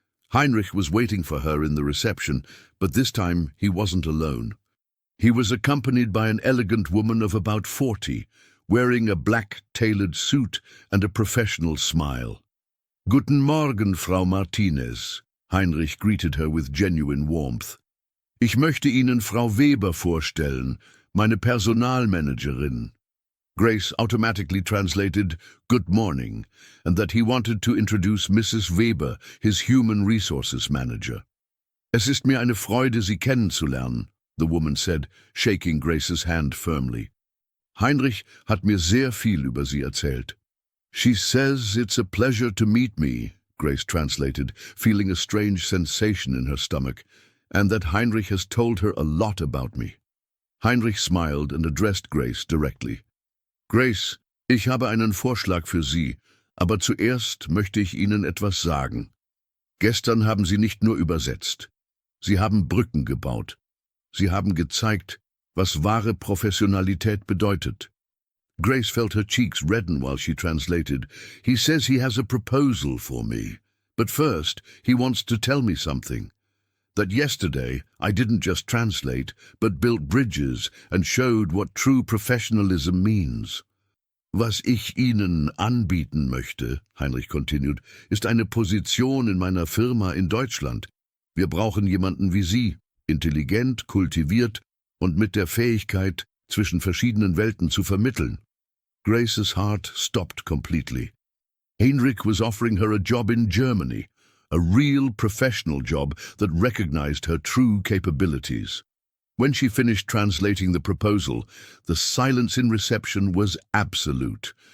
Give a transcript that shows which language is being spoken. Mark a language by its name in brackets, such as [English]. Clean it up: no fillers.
[English] Heinrich was waiting for her in the reception, but this time he wasn't alone. He was accompanied by an elegant woman of about 40, wearing a black tailored suit and a professional smile. [German] "Guten Morgen, Frau Martinez." [English] Heinrich greeted her with genuine warmth. [German] "Ich möchte Ihnen Frau Weber vorstellen, meine Personalmanagerin." [English] Grace automatically translated "good morning," and that he wanted to introduce Mrs. Weber, his human resources manager. [German] "Es ist mir eine Freude, Sie kennenzulernen," [English] the woman said, shaking Grace's hand firmly. [German] "Heinrich hat mir sehr viel über Sie erzählt." [English] "She says it's a pleasure to meet me," Grace translated, feeling a strange sensation in her stomach, "and that Heinrich has told her a lot about me." Heinrich smiled and addressed Grace directly. [German] "Grace, ich habe einen Vorschlag für Sie, aber zuerst möchte ich Ihnen etwas sagen. Gestern haben Sie nicht nur übersetzt. Sie haben Brücken gebaut. Sie haben gezeigt, was wahre Professionalität bedeutet." [English] Grace felt her cheeks redden while she translated. "He says he has a proposal for me. But first, he wants to tell me something. That yesterday, I didn't just translate, but built bridges and showed what true professionalism means." [German] "Was ich Ihnen anbieten möchte," [English] Heinrich continued, [German] "ist eine Position in meiner Firma in Deutschland. Wir brauchen jemanden wie Sie, intelligent, kultiviert und mit der Fähigkeit, zwischen verschiedenen Welten zu vermitteln." [English] Grace's heart stopped completely. Heinrich was offering her a job in Germany, a real professional job that recognized her true capabilities. When she finished translating the proposal, the silence in reception was absolute.